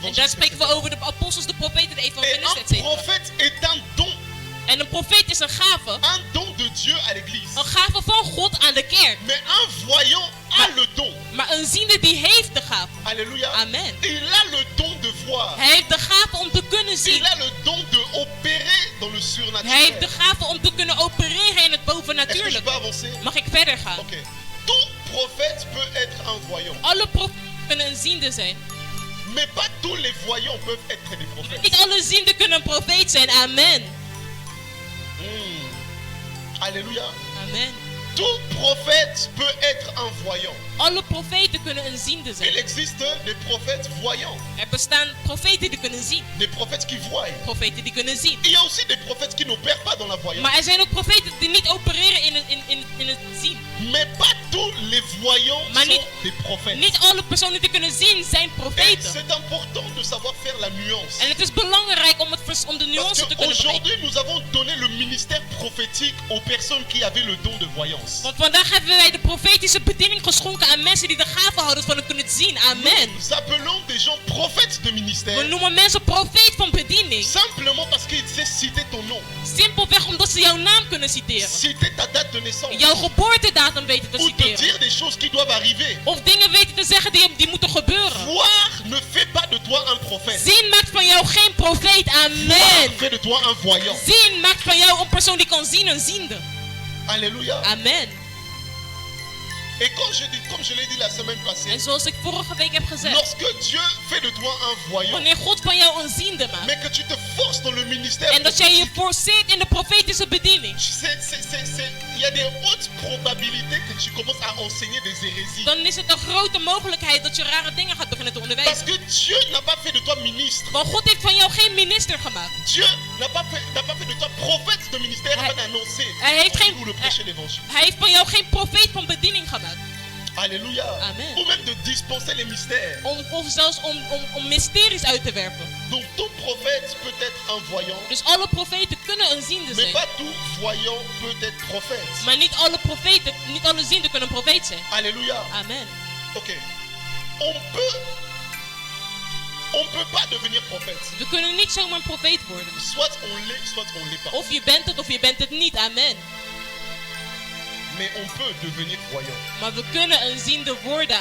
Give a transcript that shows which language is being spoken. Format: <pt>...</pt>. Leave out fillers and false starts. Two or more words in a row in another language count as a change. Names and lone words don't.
<fr>évangélistes.</fr> <nl>spreken we over de apostels, de profeten, de</nl> <fr>Et</fr> <nl>evangelisten,</nl> <fr>un etc. prophète est un don.</fr> <nl>En een profeet is een gave.</nl> <fr>Un don de Dieu à l'église.</fr> <nl>Een gave van God aan de kerk.</nl> <fr>Mais un voyant a le don.</fr> <nl>Maar een ziende die heeft de gave.</nl> <fr>Alléluia. Amen. Il a le don de voir.</fr> <nl>Hij heeft de gave om te kunnen zien.</nl> <fr>Il a le don de opérer dans le</fr> <nl>Hij heeft</nl> <fr>surnaturel.</fr> <nl>de gave om te kunnen opereren in het</nl> <fr>Est-ce que je</fr> <nl>bovennatuurlijke.</nl> <fr>peux avoir avancer?</fr> <nl>Mag ik verder gaan? Ok.</nl> <fr>Tout prophète peut être un voyant.</fr> <nl>Alle profeten kunnen een ziende zijn.</nl> <fr>Mais pas tous les voyants peuvent être des prophètes.</fr> <nl>Niet alle zienden kunnen een profeet zijn.</nl> <fr>Amen. Alléluia. Amen. Tout prophète peut être un voyant.</fr> <nl>Alle profeten kunnen een ziende</nl> <fr>Il</fr> <nl>zijn.</nl> <fr>existe des prophètes voyants.</fr> <nl>Er bestaan profeten die kunnen zien.</nl> <fr>Des prophètes qui voient.</fr> <nl>Profeten die kunnen zien.</nl> <fr>Il y a aussi des prophètes qui n'opèrent pas dans la voyance.</fr> <nl>Maar er zijn ook profeten die niet opereren in het zien.</nl> <fr>Mais pas tous les voyants</fr> <nl>Maar</nl> <fr>sont des prophètes.</fr> <nl>Niet alle personen die kunnen zien zijn</nl> <fr>Et</fr> <nl>profeten.</nl> <fr>c'est important de savoir faire la nuance.</fr> <nl>En het is belangrijk om de</nl> <fr>Parce</fr> <nl>nuance te kunnen begrijpen.</nl> <fr>qu'aujourd'hui, nous avons donné le ministère prophétique aux personnes qui avaient le don de voyance.</fr> <nl>Want vandaag hebben wij de profetische bediening geschonken aan mensen die de gave houden van het kunnen zien.</nl> <fr>Amen. Nous appelons des gens prophètes de</fr> <nl>We</nl> <fr>ministère</fr> <nl>noemen mensen profeet van bediening.</nl> <fr>simplement parce qu'ils savent citer ton nom,</fr> <nl>Simpelweg omdat ze jouw naam kunnen citeren.</nl> <fr>citer ta date de naissance,</fr> <nl>Jouw geboortedatum weten te</nl> <fr>ou te</fr> <nl>citeren.</nl> <fr>dire des choses qui doivent arriver.</fr> <nl>Of dingen weten te zeggen die moeten gebeuren.</nl> <fr>Voir ne fait pas de toi un prophète.</fr> <nl>Zien maakt van jou geen profeet.</nl> <fr>Voir Amen. fait de toi un voyant.</fr> <nl>Zien maakt van jou een persoon die kan zien, een ziende.</nl> <fr>Alléluia. Amen. Et comme je l'ai dit la semaine passée,</fr> <nl>En zoals ik vorige week heb gezegd.</nl> <fr>lorsque Dieu fait de toi un voyant,</fr> <nl>Wanneer God van jou een ziende maakt.</nl> <fr>mais que tu te forces dans le ministère</fr> <nl>En dat jij je</nl> <fr>prophétique,</fr> <nl>forceert in de profetische bediening.</nl> <fr>il y a des hautes probabilités que tu commences à enseigner des hérésies.</fr> <nl>Dan is het een grote mogelijkheid dat je rare dingen gaat beginnen te</nl> <fr>Parce</fr> <nl>onderwijzen.</nl> <fr>que Dieu n'a pas fait de toi ministre.</fr> <nl>Want God heeft van jou geen minister gemaakt.</nl> <fr>Dieu n'a pas fait de toi prophète de ministère afin d'annoncer</fr> <nl>Hij heeft geen-</nl> <fr>ou de prêcher l'évangile.</fr> <nl>Hij heeft van jou geen profeet van bediening gemaakt.</nl> <fr>Alléluia. Amen. Ou même de dispenser les mystères.</fr> <nl>Of zelfs om mysteries uit te werpen.</nl> <fr>Donc tout prophète peut être un voyant,</fr> <nl>Dus alle profeten kunnen een ziende</nl> <fr>mais</fr> <nl>zijn.</nl> <fr>pas tout voyant peut être prophète.</fr> <nl>Maar niet alle profeten, niet alle zienden kunnen een profeet zijn.</nl> <fr>Alléluia. Amen. Ok. On peut pas devenir prophète.</fr> <nl>We kunnen niet zomaar een profeet worden.</nl> <fr>Soit on l'est, soit on l'est pas.</fr> <nl>Of je bent het of je bent het niet.</nl> <fr>Amen. Mais on peut devenir voyant.</fr> <nl>Maar we kunnen een ziende worden.</nl>